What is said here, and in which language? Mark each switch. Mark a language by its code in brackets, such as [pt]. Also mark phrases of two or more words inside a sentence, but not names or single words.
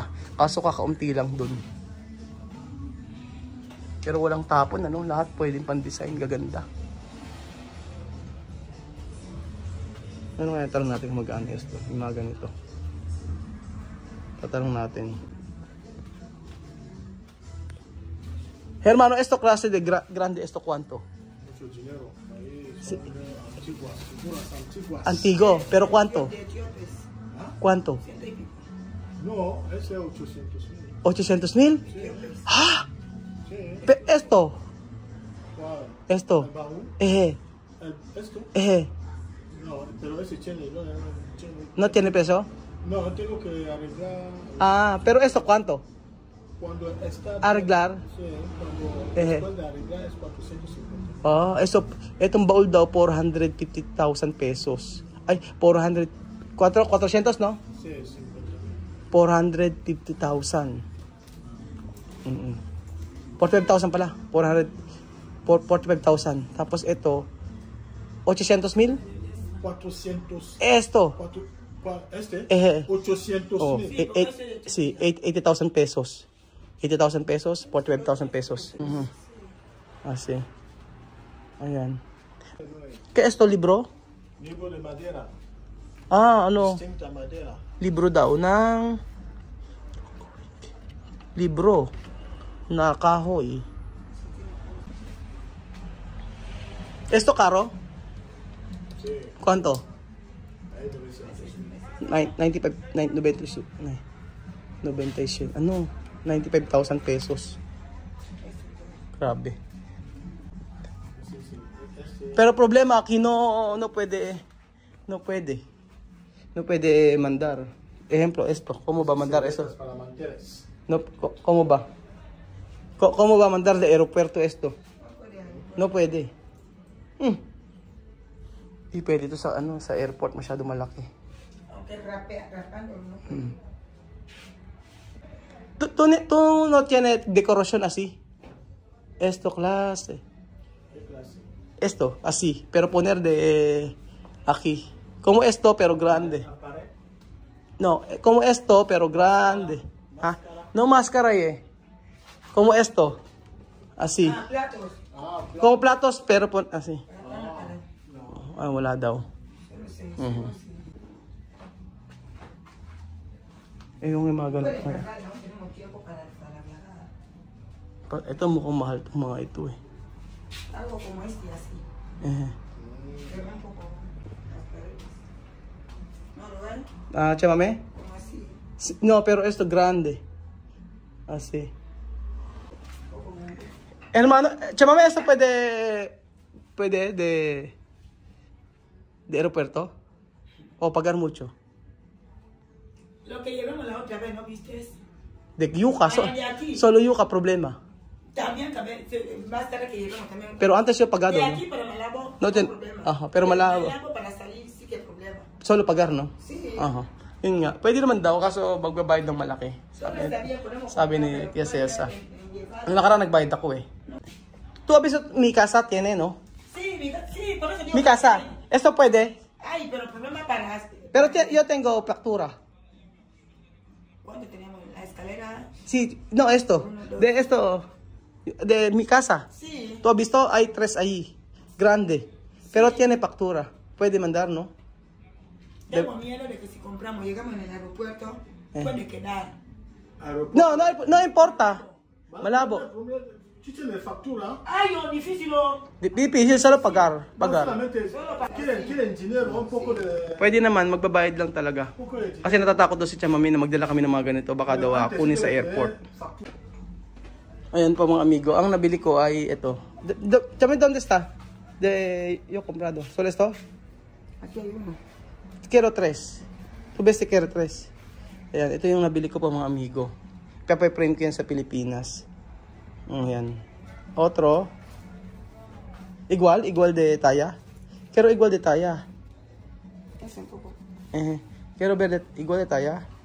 [tl] Kaso kakaunti lang dun. Pero walang tapon, ano? Lahat pwedeng pan-design. Gaganda. Ano kaya tanong natin kung mag-ano ito? Yung mga ganito. Tatanong natin. [es] Hermano, esto clase de grande, esto cuánto? Antigo, pero cuánto? ¿Cuánto? No, ese es 800,000. ¿800,000? ¡Ah! Esto. ¿Cuál? Esto. ¿El baúl? ¿Esto? No, pero ese tiene, ¿No tiene peso? No, tengo que arreglar. Pero esto cuánto? Cuando está Arreglar? Sí, cuando después de arreglar es 450. Eso, [tl] itong baul daw 450,000 pesos. [es] Ay, 400, no? Sí, [tl] 450,000. 45,000 pala. 45,000. Tapos ito 800,000? [es] 400. Esto. Este? 800,000. Sí, 80,000 pesos. 80,000 pesos, 45,000 pesos. Así. Ayan. ¿Qué es esto, libro? Libro de madera. Ano? Distinta madera. [tl] Libro daw ng libro na kahoy. [es] ¿Esto caro? Sí. ¿Cuánto? Ahí [tl] 95 ano? 95,000 pesos. [es] Grabe. Pero problema, aquí no puede mandar. Ejemplo, esto. ¿Cómo va a mandar eso? Para manteles. No, ¿cómo va? ¿Cómo va a mandar de aeropuerto esto? No puede. [tl] Di pwede ito sa airport, masyado malaki. [es] Aunque rapando, no. Tú no tiene decoración así. Esto clase. ¿Qué clase? Esto, así. Pero poner de aquí. Como esto, pero grande. ¿La pared? No, como esto, pero grande. Ah, no máscara Como esto. Así. Platos. Como platos, pero así. [tl] Ah, wala daw. Yung mga ganun. [es] Tenemos tiempo para viajar. [tl] Ito mukhang mahal itong mga ito eh. [es] Algo como este así. Pero un poco las paredes. ¿No lo ven? Ah, chamame? Como así. No, pero esto grande. Así. Un poco grande. Hermano, chamame, esto puede de aeropuerto o pagar mucho. Lo que llevamos la otra vez, ¿no viste? De yuca, De aquí. solo yuca problema. También, más tarde que llevamos también. Pero antes yo pagado, De ¿no? aquí para Malabo, No, no problema. Ajá, pero Malabo. Malabo para salir sí que hay problema. Solo pagar, no? Sí. [tl] Aha. Yun nga. Pwede naman daw, kaso magbabayad ng malaki. [es] Solo estaría, podemos [tl] Sabi ni [es] comprar, [tl] Tia [es] pero [tl] Cesa. [es] llevar. [tl] Ang nakaraan nagbayad ako eh. [es] Tu abiso, mi casa tiene, no? Sí, sí, por eso digo. Mi casa. Esto puede. Ay, pero el problema para. Pero yo tengo factura. ¿Cuándo teníamos la escalera? Sí, no, esto. De esto. De mi casa. Sí. Tu has visto, hay 3 ahí. Grande. Pero tiene factura. Puede mandar, ¿no? Tengo miedo de que si compramos, llegamos en el aeropuerto, puede quedar. No, no importa. Malabo. Si tienes factura, Ay, no, difícil. Difícil solo pagar. no Pagar. solamente quieren dinero, un poco de... [tl] Pwede naman, magbabayad lang talaga. [es] Un poco de dinero. [tl] Kasi natatakot daw si Chamami na magdala kami ng mga ganito. Baka daw kunin sa airport. Ayan po mga amigo. Ang nabili ko ay ito. Chamami, [es] ¿dónde está? Yo comprado. ¿Solo esto? Aquí hay uno. Quiero 3. Tu beste quiero 3. [tl] Ayan, ito yung nabili ko po mga amigo. Papaprint ko yan sa Pilipinas. Ayan. [es] Otro. Igual de talla. Quiero igual de talla. Es un poco. Quiero ver igual de talla.